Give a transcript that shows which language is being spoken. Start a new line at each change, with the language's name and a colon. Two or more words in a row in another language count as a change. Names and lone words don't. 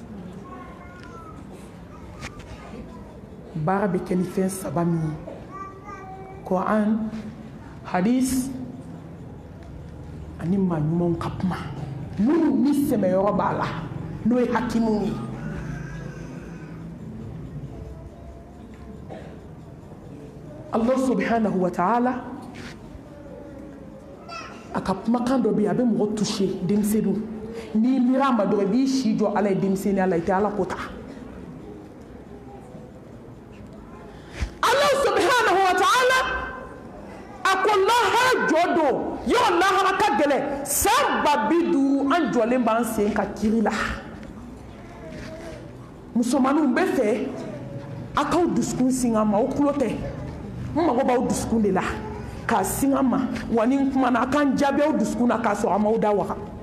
Bambara: baara bɛ kɛ ni fɛn saba min ye kuran hadis ani maa ɲumanw ka kuma minnu ni sɛmɛyɔrɔ b'a la n'o ye hakimuw ye
Arabic: الله سبحانه وتعالى
Bambara: a ka kumakan dɔ bɛ yen a bɛ mɔgɔ touché denmisɛnninw n'i mira a ma dɔrɔn i b'i si jɔ ala ye denmisɛnninya la i tɛ ala ko ta
Arabic: الله سبحانه وتعالى
Bambara: a ko lahara jɔ don yɔrɔ lahara ka gɛlɛn san 50 an jɔlen b'an sen ka kiri la musomaninw n bɛ fɛ a k'aw dusukun sin an ma o tulo tɛ n mago b'aw dusukun de la k'a sin an ma wa ni n kumana a k'an jaabi aw dusukun na k'a sɔrɔ a m'aw da waga